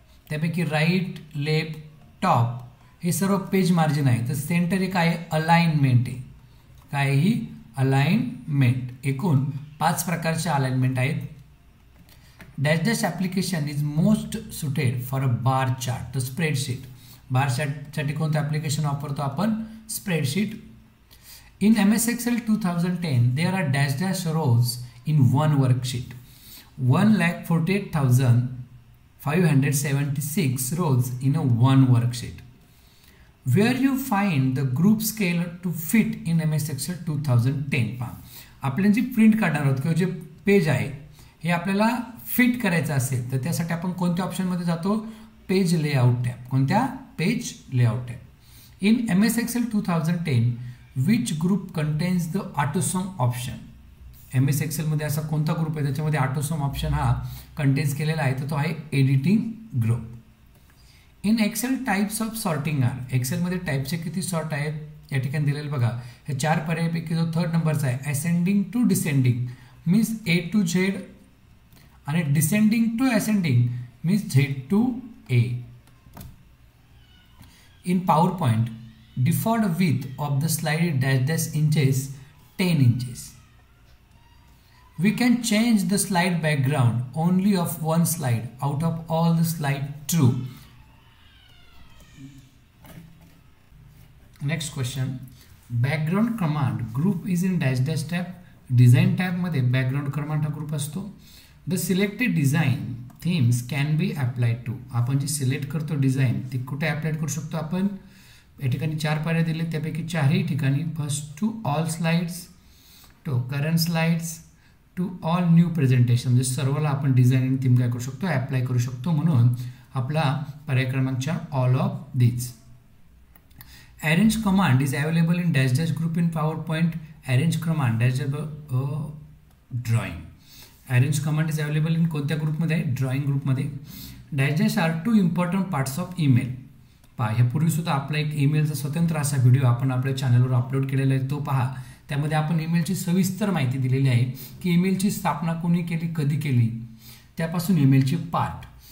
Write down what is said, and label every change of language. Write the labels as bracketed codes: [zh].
[mr] त्यापैकी right, left, top हे सर्व पेज मार्जिन आहे, तर सेंटर हे काय अलाइनमेंट आहे, काय ही अलाइनमेंट. एकूण 5 प्रकारचे अलाइनमेंट आहेत. [en] dash dash application is most suited for a bar chart, [mr] तर स्प्रेडशीट. बार चार्टसाठी कोणतं ॲप्लिकेशन वापरतो आपण, spreadsheet. [en] In MS Excel 2010, there are dash dash rows in one worksheet. 1,48,576 rows in a one worksheet. Where you find the group scale to fit in MS Excel 2010. [mr] पहा, आपण जी print काढणार आहोत किंवा जे page आहे हे आपल्याला फिट करायचं असेल तर त्यासाठी आपण कोणत्या ऑप्शनमध्ये जातो, पेज लेआउट टॅब. कोणत्या, page layout tab. [en] In MS Excel 2010 which group contains the autosum option. [mr] MS एक्सेलमध्ये असा कोणता ग्रुप आहे त्याच्यामध्ये ऑटोसम ऑप्शन हा कंटेन्स केलेला आहे, तर तो आहे editing group. [en] in excel types of sorting are, [mr] एक्सेलमध्ये टाईपचे किती सॉर्ट आहेत या ठिकाणी दिलेलं बघा. हे 4 पर्यायापैकी जो 3rd नंबरचा आहे, [en] ascending to descending means A to Z [mr] आणि [en] Descending to ascending means Z to A. In PowerPoint default width of the slide dash dash inches 10 inches. We can change the slide background only of one slide out of all the slide, true. Next question, background command group is in dash dash tab. [mr] Design tab मध्ये background command हा group असतो. [en] The selected design themes can be applied to, [mr] आपण जी select करतो design ती कुठे apply करू शकतो आपण, या ठिकाणी 4 पर्याय दिले त्यापैकी 4ही ठिकाणी. [en] first to all slides, to current slides, to all new presentation, [mr] म्हणजे सर्वला आपण डिझाईन थीम काय करू शकतो, अप्लाय करू शकतो. म्हणून आपला पर्याय क्रमांक 4 [en] All of these. Arrange command is available in dash dash group in PowerPoint. Arrange command dash drawing. Arrange command is available in [mr] कोणत्या ग्रुपमध्ये आहे, ड्रॉइंग ग्रुपमध्ये. [en] Dash dash are 2 important parts of email. [mr] पहा, ह्यापूर्वी सुद्धा आपला एक ईमेलचा स्वतंत्र असा व्हिडिओ आपण आपल्या चॅनलवर अपलोड केलेला आहे, तो पहा. त्यामध्ये आपण ईमेलची सविस्तर माहिती दिलेली आहे की ईमेलची स्थापना कोणी केली, कधी केली, त्यापासून ईमेलचे पार्ट.